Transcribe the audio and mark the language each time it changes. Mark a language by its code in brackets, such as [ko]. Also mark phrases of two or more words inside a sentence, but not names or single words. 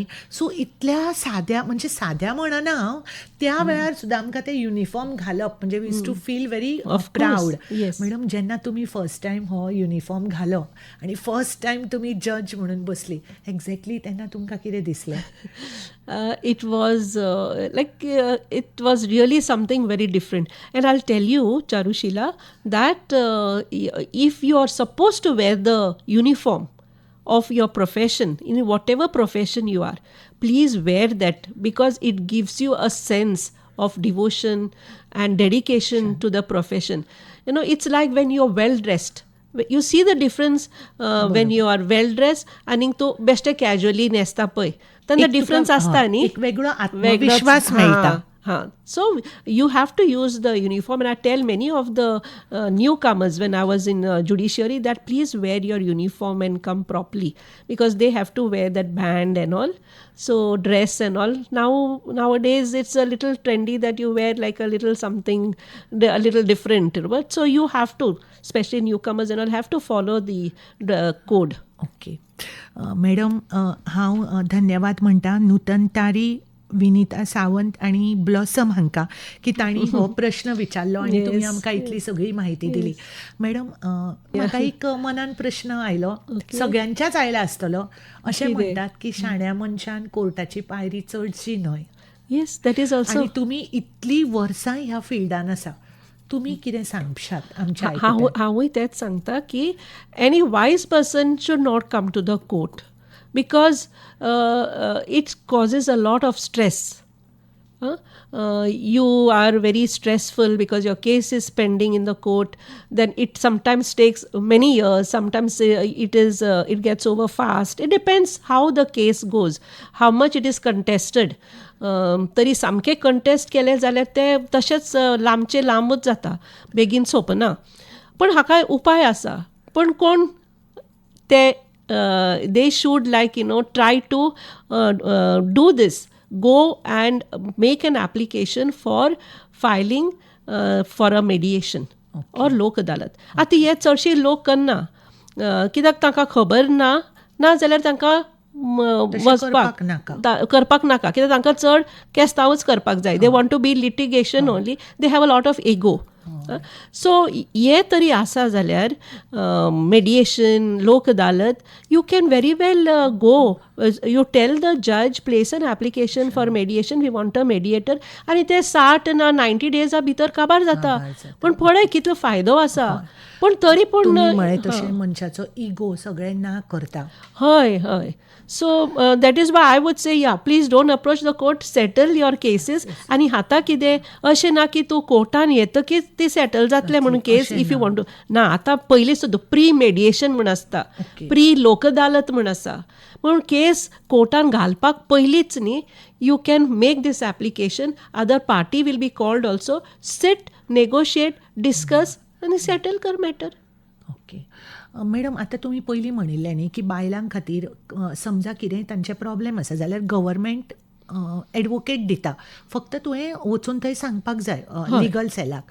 [kok] सो इतल्या साद्या, म्हणजे साद्या म्हणना हांव, त्या वेळार सुद्दां आमकां ते युनिफॉर्म घालप, म्हणजे [en] we used to feel very proud. [kok] मॅडम, जेन्ना तुमी [en] first time [kok] हो युनिफॉर्म घालो आनी [en] first time [kok] तुमी जज म्हणून बसली, एक्झॅक्टली तेन्ना तुमकां कितें दिसलें? [en] It was it was really something very different. And I'll tell you, Charushila, that if you are supposed to wear the uniform of your profession, in whatever profession you are, please wear that, because it gives you a sense of devotion and dedication to the profession. It's like when you're well dressed, you see the difference when you are well dress [kok] आनी तूं बेश्टे कॅज्युअली न्हेसता पळय तेन्ना एक तुका- डिफरन्स आसता न्ही. एक वेगळो आत्मविश्वास मेळटा. [en] So you have to use the uniform, and I tell many of the newcomers when I was in judiciary that please wear your uniform and come properly, because they have to wear that band and all, so dress and all. Nowadays it's a little trendy that you wear like a little something a little different, but so you have to, especially newcomers and all, have to follow the code. [kok] ओके. मॅडम, हांव धन्यवाद म्हणटा नूतनतारी विनिता सावंत आणि ब्लॉसम हांकां की तांणी हो प्रश्न विचारलो आनी तुमी आमकां इतली सगळी म्हायती दिली. मॅडम, म्हाका एक मनान प्रश्न आयलो, सगळ्यांच्याच आयला आसतलो. अशें म्हणटात की शाण्या मनशान कोर्टाची पायरी चडची न्हय. [en] Yes, that is also. [kok] आनी तुमी इतली वर्सां ह्या फिल्डान आसा, तुमी कितें सांगशात आमच्या हांवूय तेच सांगता की [en] any wise person should not come to the court because it causes a lot of stress. You are very stressful because your case is pending in the court. Then it sometimes takes many years. Sometimes it gets over fast. It depends how the case goes, how much it is contested. [kok] तरी सामकें कंटेस्ट केलें जाल्यार ते तशेंच लांबचे लांबूच जाता, बेगीन सोंपना. पण हाका उपाय आसा. पण कोण ते [en] they should try to do this. Go and make an application for filing for a mediation or लोक अदालत. [kok] आतां हे चडशी लोक करना कित्याक तांकां खबर ना जाल्यार तांकां वचपाक करपाक नाका, कित्याक तांकां चड केस्तांवूच करपाक जाय. [en] they want to be litigation only. they have a lot of ego. [kok] सो हे तरी आसा जाल्यार mediation, लोक अदालत, [en] you can very well go. You tell the judge, place an application for mediation, we want a mediator, [kok] आनी ते 60 ना 90 डेजा भितर काबार जाता. पण पळय कितलो फायदो आसा. पण तरी पूण तशें मनशाचो इगो सगळें ना करता. हय. [en] So that is why I would say, please don't approach the court, settle your cases. [kok] आनी आतां कितें अशें ना की तूं कोर्टान येतकीच ती सेटल जातलें म्हणून केस [en] if you want to. [kok] ना, आतां पयलीं सुद्दां [en] pre mediation [kok] म्हण आसता, प्री लोक अदालत म्हण आसा. म्हणून केस कोर्टान घालपाक पयलींच न्ही, [en] you can make this application. other party will be called also. सिट, negotiate, discuss [kok] आनी सेटल कर मॅटर. ओके. मॅडम, आतां तुमी पयलीं म्हणिल्लें न्ही की बायलां खातीर समजा कितें तांचे प्रॉब्लेम आसा जाल्यार गव्हर्मेंट एडवोकेट दिता, फक्त तुवें वचून थंय सांगपाक जाय लिगल सेलाक.